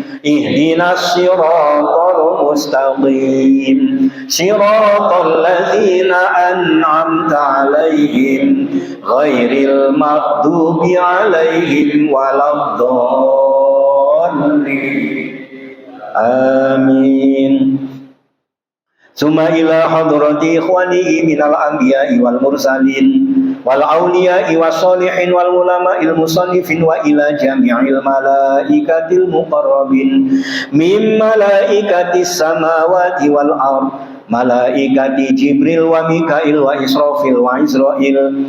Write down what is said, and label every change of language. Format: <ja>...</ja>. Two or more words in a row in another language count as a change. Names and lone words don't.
<ar>اهدنا الصراط المستقيم. صراط الذين أنعمت عليهم غير المغضوب عليهم ولا الضالين. Amin. ثم إلى حضرة إخوانه من الأنبياء والمرسلين والأولياء والصالحين والعلماء المصنفين وإلى جميع الملائكة المقربين من ملائكة السماوات والأرض ملائكة جبريل وميكائيل وإسرافيل وعزرائيل.</ar>